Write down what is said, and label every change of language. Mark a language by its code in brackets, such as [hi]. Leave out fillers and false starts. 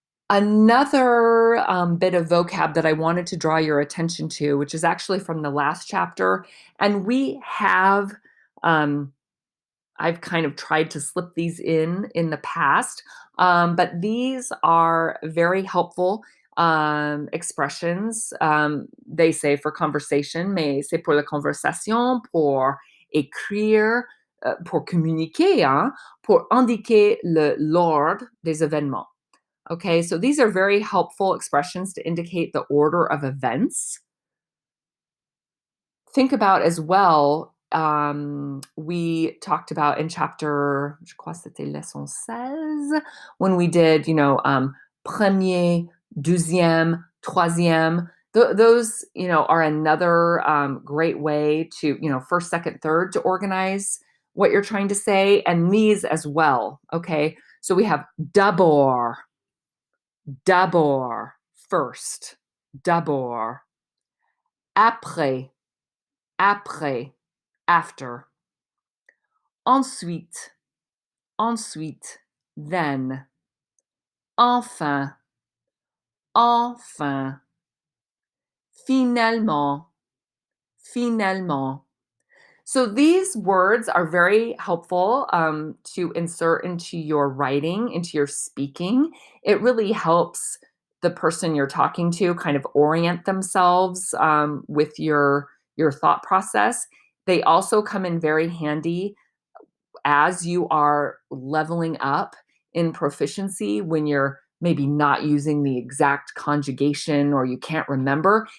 [en] Another bit of vocab that I wanted to draw your attention to, which is actually from the last chapter, and we have I've kind of tried to slip these in the past, but these are very helpful expressions. They say for conversation, [fr] mais c'est pour la conversation, pour écrire, pour communiquer, hein, pour indiquer l'ordre des événements. [en] Okay, so these are very helpful expressions to indicate the order of events. Think about as well, we talked about in chapter, [fr] je crois c'était leçon 16, [en] when we did, premier, deuxième, troisième. Those, are another great way to, first, second, third, to organize what you're trying to say, and these as well. Okay, so we have d'abord, d'abord, first, d'abord, après, après, after. [fr] Ensuite, ensuite, then. Enfin, enfin. Finalement, finalement. [en] So these words are very helpful to insert into your writing, into your speaking. It really helps the person you're talking to kind of orient themselves with your thought process. They also come in very handy as you are leveling up in proficiency when you're maybe not using the exact conjugation or you can't remember.